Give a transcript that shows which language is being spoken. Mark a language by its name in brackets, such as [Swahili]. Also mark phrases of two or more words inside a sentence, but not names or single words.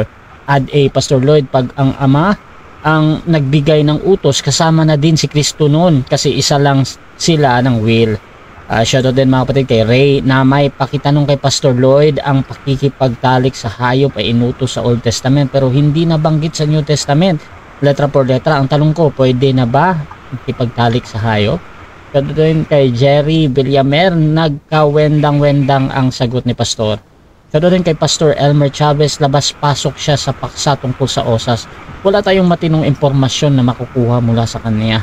[Filipino] Add a Pastor Lloyd, pag ang Ama ang nagbigay ng utos, kasama na din si Kristo noon kasi isa lang sila ng will. Shoutout din mga kapatid kay Ray na may pakitanong kay Pastor Lloyd, ang pakikipagtalik sa hayop ay inutos sa Old Testament pero hindi nabanggit sa New Testament. [Spanish] Letra por letra, [Filipino] ang tanong ko, pwede na ba ipagtalik sa hayop? Shoutout din kay Jerry Villamer, nagkawendang-wendang ang sagot ni Pastor. Shoutout din kay Pastor Elmer Chavez, labas-pasok siya sa paksa tungkol sa OSAS. Wala tayong matinong impormasyon na makukuha mula sa kanya.